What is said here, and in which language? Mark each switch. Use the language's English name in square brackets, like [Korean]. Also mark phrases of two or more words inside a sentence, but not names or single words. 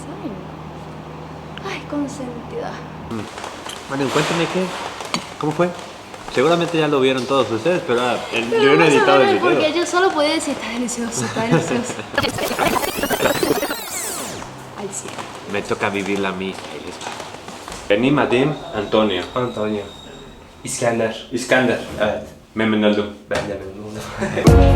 [Spanish] Ay, consentida. Bueno, cuéntame cómo fue. Seguramente ya lo vieron todos ustedes, pero yo no he editado el video. Porque yo solo podía decir, está delicioso, está delicioso. Al cielo. Me toca vivirla a mí. Ahí está. [Turkish] Benim adım Antonio. Antonio. İskender. İskender. Evet. Memnun oldum. Ben de memnun oldum.